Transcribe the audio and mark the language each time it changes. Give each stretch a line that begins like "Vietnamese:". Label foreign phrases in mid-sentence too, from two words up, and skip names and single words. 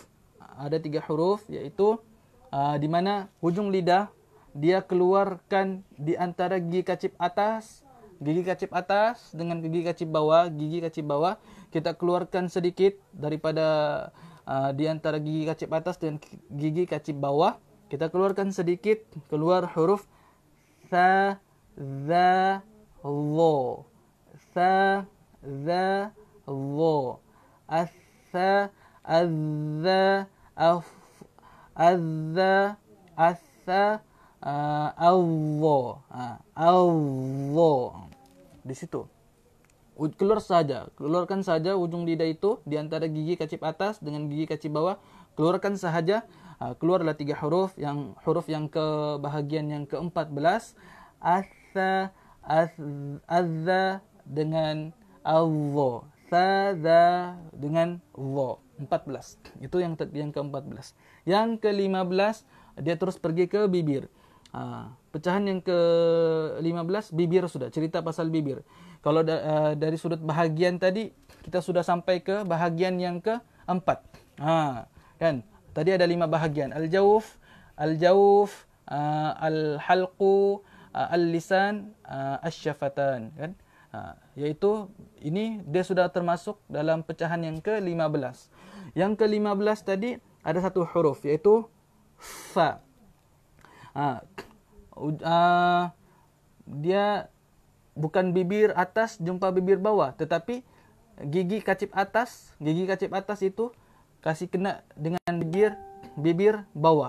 Malay: Ada 3 huruf, iaitu di mana hujung lidah dia keluarkan di antara gigi kacip atas dengan gigi kacip bawah. Gigi kacip bawah kita keluarkan sedikit daripada di antara gigi kacip atas dan gigi kacip bawah. Kita keluarkan sedikit, keluar huruf tha, dha, dho. Tha, dha, dho. Atha, adza, azza, atha, awwo. Di situ. Keluarkan saja ujung lidah itu di antara gigi kacip atas dengan gigi kacip bawah. Keluarkan sahaja. Keluarlah 3 huruf. Huruf yang ke bahagian yang ke-14. Atha, azza dengan awwo. Tha dengan wo. 14. Itu yang ke-14. Yang ke-15 dia terus pergi ke bibir. Pecahan yang ke-15 bibir sudah, cerita pasal bibir. Kalau dari sudut bahagian tadi kita sudah sampai ke bahagian yang ke-4. Kan? Tadi ada 5 bahagian.
Arabic: الجوف، الحلق, اللسان، الشفتان, kan?
Malay: Yaitu ini dia sudah termasuk dalam pecahan yang ke-15. Yang ke-15 tadi ada 1 huruf, iaitu fa. Dia bukan bibir atas jumpa bibir bawah, tetapi gigi kacip atas itu kasih kena dengan bibir bawah.